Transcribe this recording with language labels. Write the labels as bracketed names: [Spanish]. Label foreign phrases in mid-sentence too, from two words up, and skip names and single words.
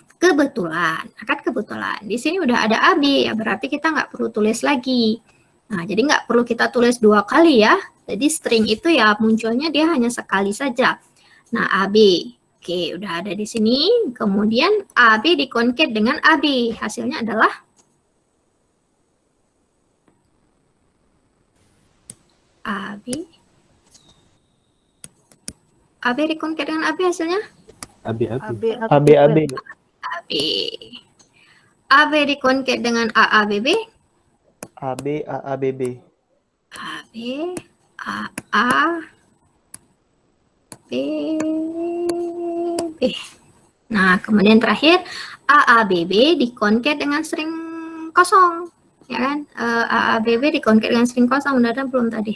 [Indonesian] kebetulan, akad kebetulan. Di sini udah ada AB, ya berarti kita nggak perlu tulis lagi. Nah, jadi nggak perlu kita tulis 2 kali ya. Jadi string itu ya munculnya dia hanya sekali saja. Nah, AB. Oke, udah ada di sini. Kemudian AB dikonket dengan AB. Hasilnya adalah AB. AB dikonket dengan AB hasilnya? AB. AB. AB. AB dikonket dengan AABB. AB, AABB. AB, AA, BB. Nah, kemudian terakhir AABB dikonket dengan string kosong, ya kan? AABB dikonket dengan string kosong, udah ada belum tadi?